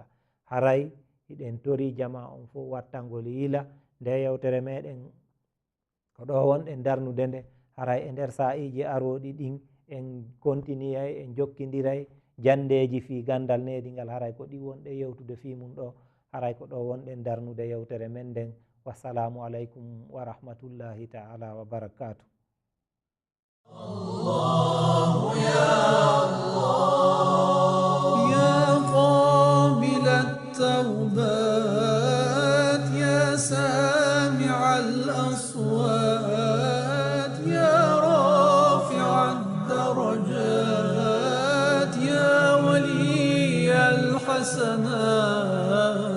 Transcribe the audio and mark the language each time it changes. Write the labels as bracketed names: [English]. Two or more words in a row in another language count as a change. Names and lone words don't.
[Fula] haray hiɗen tori jama on fof wattangol yila nde yewtere meɗen ko ɗo wonɗen darnude nde, haray e nder sa'iji aroɗi ɗin en continue en jokkidiray jandeji fi gandal neɗingal, haray ko ɗi wonɗe yewtude fi mum ɗo, haray ko ɗo wonɗen darnude yewtere men nden. [Arabic] والسلام عليكم ورحمة الله تعالى وبركاته. الله يا الله يا قابل التوبات يا سامع الأصوات يا رافع الدرجات يا ولي الحسنات